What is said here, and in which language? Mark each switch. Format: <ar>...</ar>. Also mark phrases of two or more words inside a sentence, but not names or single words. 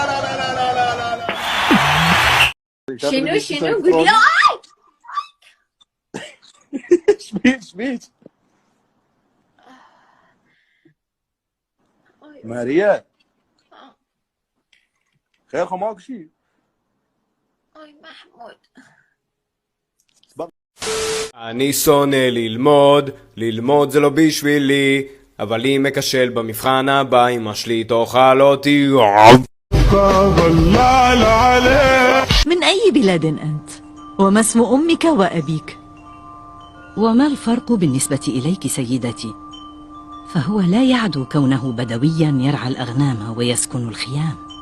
<ar>شنو قولي شبيك ماريا؟ خيركم ماكو شيء؟ محمود</ar> <he>אני שונא ללמוד זה לא בשבילי, אבל אם אכשל במבחן הבא אמא שלי תאכל אותי.</he> <ar>من أي بلاد أنت؟ وما اسم أمك وأبيك؟ وما الفرق بالنسبة إليك سيدتي؟ فهو لا يعدو كونه بدويا يرعى الأغنام ويسكن الخيام.</ar>